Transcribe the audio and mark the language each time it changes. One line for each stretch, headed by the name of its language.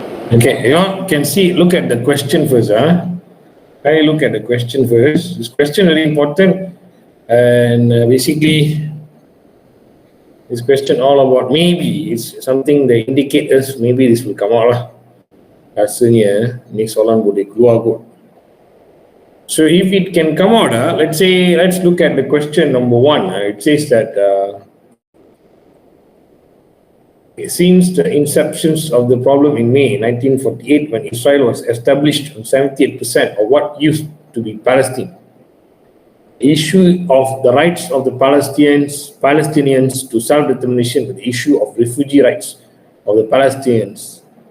English: Okay, you can see, look at the question first. I look at the question first. This question is very important. And basically, this question all about maybe it's something that indicate us maybe this will come out lah.
Malay: Rasanya ni soalan boleh keluar kot.
English: So if it can come out, let's look at the question number 1. It says that since the inception of the problem in May 1948, when Israel was established on 78% of what used to be Palestine, the issue of the rights of the Palestinians to self-determination, the issue of refugee rights of the Palestinians,